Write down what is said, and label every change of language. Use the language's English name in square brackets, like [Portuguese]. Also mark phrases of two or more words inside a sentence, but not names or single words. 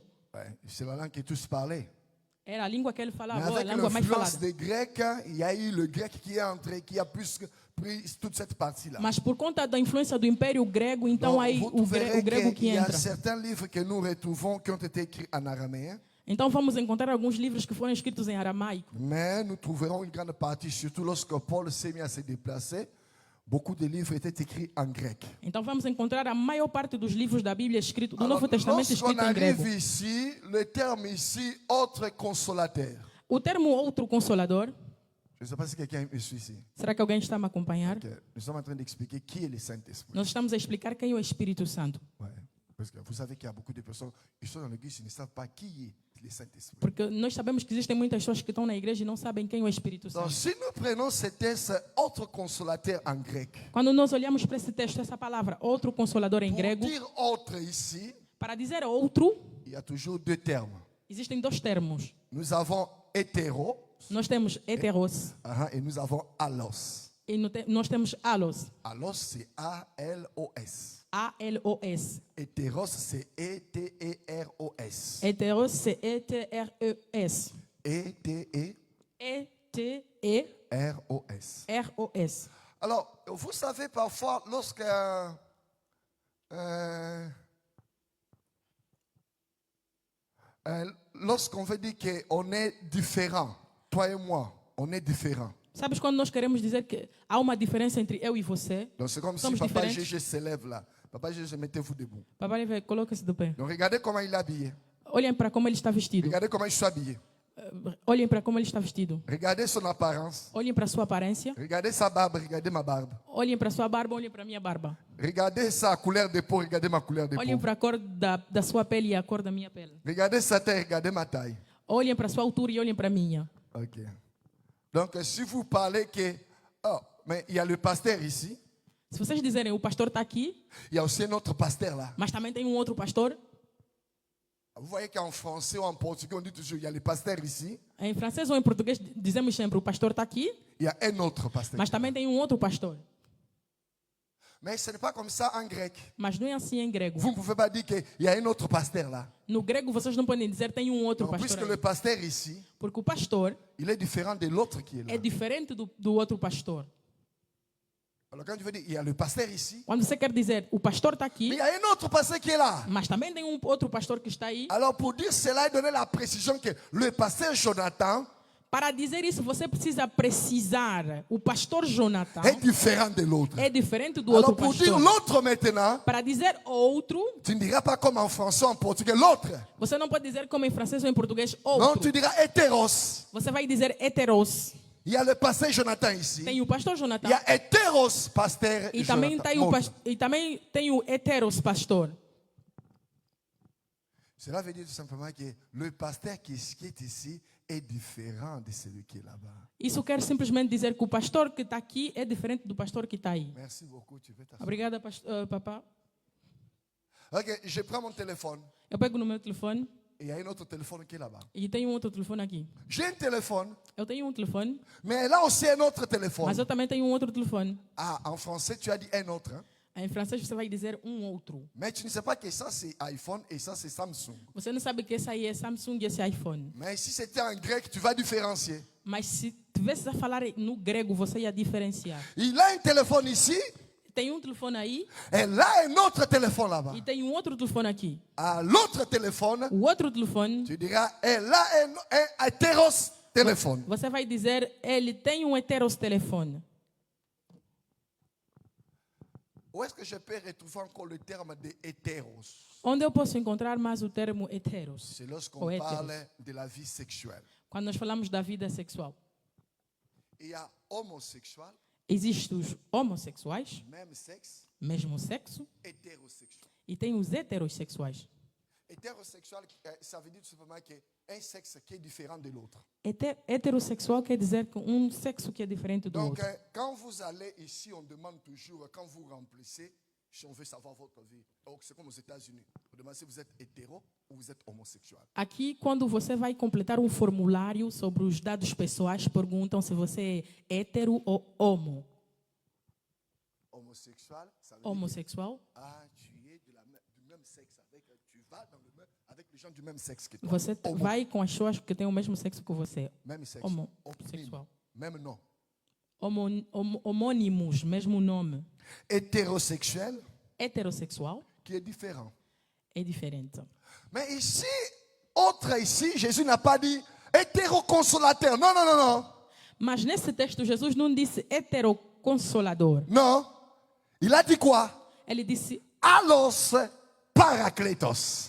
[French] Ouais, c'est la langue que tous parlaient. [Portuguese] Era a língua que ele [French] Mais [Portuguese] falava, a [French] avec [Portuguese] língua mais [French] l'influence [Portuguese] falada. [French] des Grecs, il y a eu le grec qui est entré, qui a plus pris toute cette partie-là. [Portuguese] Mas por conta da influência do Império Grego, então [French] Donc, [Portuguese] aí [French] vous [Portuguese] o [French] trouverez [Portuguese] grego [French] qu'il [Portuguese] que [French] y a [Portuguese] entra. [French] certains livres que nous retrouvons qui ont été écrits en araméen, [Portuguese] Então vamos encontrar alguns livros que foram escritos em aramaico. [French] mais nous trouverons une grande partie, surtout lorsque Paul s'est mis à se déplacer, beaucoup de livres étaient écrits en grec. [Portuguese] Então vamos encontrar a maior parte dos livros da Bíblia escrito, do [French] Alors, [Portuguese] Novo Testamento [French] lorsqu'on [Portuguese] escrito em grego. [French] arrive ici, le terme ici, autre consolateur. [Portuguese] O termo outro consolador, [French] Je ne sais pas si quelqu'un me suit ici. [Portuguese] será que alguém está a me acompanhar? [French] Ok. Nous sommes en train d'expliquer qui est le Saint-Esprit. [Portuguese] Nós estamos a explicar quem é o Espírito Santo. [French] Ouais. Parce que vous savez qu'il y a beaucoup de personnes qui sont dans l'église et ne savent pas qui est le Saint-Esprit. [Portuguese] Porque nós sabemos que existem muitas pessoas que estão na igreja e não sabem quem é o Espírito [French] Donc, [Portuguese] Santo. [French] si nous prenons ce texte, autre consolateur en grec, [Portuguese] Quando nós olhamos para esse texto, essa palavra, outro consolador em [French] pour [Portuguese] grego, [French] dire autre ici, [Portuguese] para dizer outro, [French] il y a toujours deux termes. [Portuguese] existem dois termos. [French] Nous avons hétéro [Portuguese] Nós temos heteros [French] et nous avons allos. [Portuguese] e nós temos alos. [French] Allos, c'est A-L-O-S. [Portuguese] A-L-O-S. [French] Hétéros, c'est E-T-E-R-O-S. Heteros, c'est E-T-R-E-S. E-T-E-R-O-S. [Portuguese] E-T-E-R-O-S. [French] Alors, vous savez, parfois, lorsqu'on veut dire qu'on est différent, toi et moi, on est différents. [Portuguese] Sabes quando nós queremos dizer que há uma diferença entre eu e você? [French] Donc, c'est comme si [Portuguese] Somos [French] Papa [Portuguese] diferentes. [French] Gégé se lève là. Papa Gégé, mettez-vous debout. [Portuguese] Papai vai, coloca-se de pé. [French] Donc, regardez comment il est habillé. [Portuguese] Olhem para como ele está vestido. [French] Regardez comment je suis habillé. [Portuguese] Olhem para como ele está vestido. [French] Regardez son apparence. [Portuguese] Olhem para a sua aparência. [French] Regardez sa barbe, regardez ma barbe. [Portuguese] Olhem para a sua barba, olhem para a minha barba. [French] Regardez sa couleur de peau, regardez ma couleur de [Portuguese] Olhem [French] peau. [Portuguese] para a cor da sua pele e a cor da minha pele. [French] Regardez sa taille, regardez ma taille. [Portuguese] Olhem para a sua altura e olhem para a minha. [French] Ok. Donc, si vous parlez que, oh, mais il y a le pasteur ici, [Portuguese] Se vocês dizerem o pastor está aqui, [French] il y a aussi un autre pasteur là. [Portuguese] mas também tem um outro pastor, [French] Vous voyez qu'en français ou en portugais, on dit toujours, il y a le pasteur ici, [Portuguese] em francês ou em português dizemos sempre o pastor está aqui, [French] il y a un autre pasteur. [Portuguese] mas também tem um outro pastor. [French] Mais ce n'est pas comme ça en grec. [Portuguese] Mas não é assim em grego. [French] Vous ne pouvez pas dire qu'il y a un autre pasteur là. [Portuguese] No grego vocês não podem dizer tem um outro [French] Donc, puisque [Portuguese] pastor [French] le [Portuguese] aí, [French] pasteur ici, [Portuguese] porque o pastor [French] il est différent de l'autre qui est là. [Portuguese] é diferente do outro pastor. [French] Alors quand tu veux dire, il y a le pasteur ici, [Portuguese] Quando você quer dizer o pastor está [French] mais [Portuguese] aqui, [French] il y a un autre pasteur qui est là. [Portuguese] mas também tem um outro pastor que está aí, [French] Alors pour dire cela et donner la précision que le pasteur Jonathan, [Portuguese] Para dizer isso, você precisa precisar. O pastor Jonathan [French] est différent de l'autre. [Portuguese] é diferente do outro [French] Alors pour dire [Portuguese] pastor. [French] l'autre maintenant, [Portuguese] Para dizer outro, [French] tu ne diras pas comme en français ou en portugais l'autre. [Portuguese] você não pode dizer como em francês ou em português [French] Non, [Portuguese] outro. [French] tu diras hétéros. [Portuguese] Você vai dizer heteros. [French] Il y a le pasteur Jonathan ici. [Portuguese] Tem o pastor [French] Il [Portuguese] Jonathan [French] y a hétéros pasteur [Portuguese] e também [French] Jonathan. [Portuguese] tem o, [French] Montre. [Portuguese] e também tem o heteros pastor. [French] Cela veut dire tout simplement que le pasteur qui est ici est différent de celui qui est là-bas. [Portuguese] Isso quer simplesmente dizer que o pastor que está aqui é diferente do pastor que está aí. [French] Merci beaucoup, tu veux t'asseoir. [Portuguese] Obrigada, papá. [French] Ok, je prends mon téléphone. [Portuguese] Eu pego no meu telefone [French] Et il y a un autre téléphone qui est là-bas. [Portuguese] e tenho um outro telefone aqui. [French] J'ai un téléphone, [Portuguese] Eu tenho um telefone, [French] mais là aussi un autre téléphone. [Portuguese] mas eu também tenho um outro telefone. [French] Ah, en français, tu as dit un autre. Hein? [Portuguese] Em francês você vai dizer um outro. [French] Mais tu ne sais pas que ça c'est iPhone et ça c'est Samsung. [Portuguese] Você não sabe que esse aí é Samsung e esse é iPhone. [French] Mais si c'était en grec, tu vas différencier. [Portuguese] Mas se tivesse a falar no grego, você ia diferenciar. [French] Il a un téléphone ici [Portuguese] Tem um telefone aí [French] et là un autre téléphone là-bas. [Portuguese] e tem um outro telefone aqui. [French] À l'autre téléphone, [Portuguese] O outro telefone, [French] tu diras, et là un hétéros téléphone. [Portuguese] você vai dizer, ele tem um heteros telefone. [French] Où est-ce que je peux retrouver encore le terme de hétéros? [Portuguese] Onde eu posso encontrar mais o termo heteros? [French] C'est lorsqu'on [Portuguese] Ou hétéros. [French] parle de la vie sexuelle. [Portuguese] Quando nós falamos da vida sexual. [French] Il y a homosexuel, [Portuguese] Existem os homossexuais, [French] même sexe, [Portuguese] mesmo sexo, [French] hétérosexuel. [Portuguese] e tem os heterossexuais. [French] Hétérosexuel, ça veut dire tout simplement qu'un sexe qui est différent de l'autre. [Portuguese] Heterossexual quer dizer que um sexo que é diferente do [French] Donc, [Portuguese] outro. [French] quand vous allez ici, on demande toujours, quand vous remplissez, si on veut savoir votre vie, c'est comme aux États-Unis, on demande si vous êtes hétéro ou vous êtes homosexuel. [Portuguese] Aqui, quando você vai completar um formulário sobre os dados pessoais, perguntam se você é hétero ou homo. [French] Homosexuel, ça veut dire [Portuguese] Homossexual, [French] tu es du même sexe, tu vas avec les gens du même sexe que toi. [Portuguese] você [French] Homo, [Portuguese] vai com as pessoas que têm o mesmo sexo que você. [French] même sexe, [Portuguese] Homossexual. [French] même nom. [Portuguese] Homônimos, mesmo nome. [French] Hétérosexuel, [Portuguese] Heterossexual [French] qui est différent. [Portuguese] é diferente. [French] Mais ici, autre ici, Jésus n'a pas dit hétéroconsolateur. Non, non, non, non. [Portuguese] Mas nesse texto, Jesus não disse heteroconsolador. [French] Non. Il a dit quoi? [Portuguese] Ele disse [Greek] Allos parakletos.